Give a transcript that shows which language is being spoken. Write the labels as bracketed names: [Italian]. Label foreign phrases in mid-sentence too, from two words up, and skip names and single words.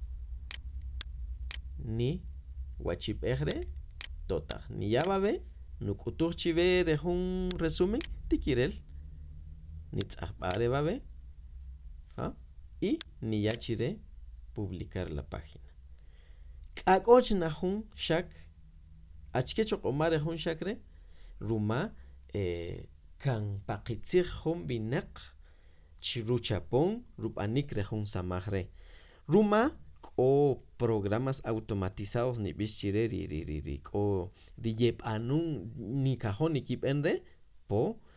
[Kaqchikel] ni wachip'ejre totaq niya babe nuk'utuj chive re jun resumen tikirel nitz'ajb'are babe y niya chire [Spanish] publicar la página [Kaqchikel] k'ak'och na jun shak achke choq'omare jun shakre ruma kan paqitzij jun binaq ruchapon rub'anik re jun samaj re ruma k'o [Spanish] programas automatizados [Kaqchikel] nib'ix chire ri k'o ri yeb'anun nikajon nikib'en re po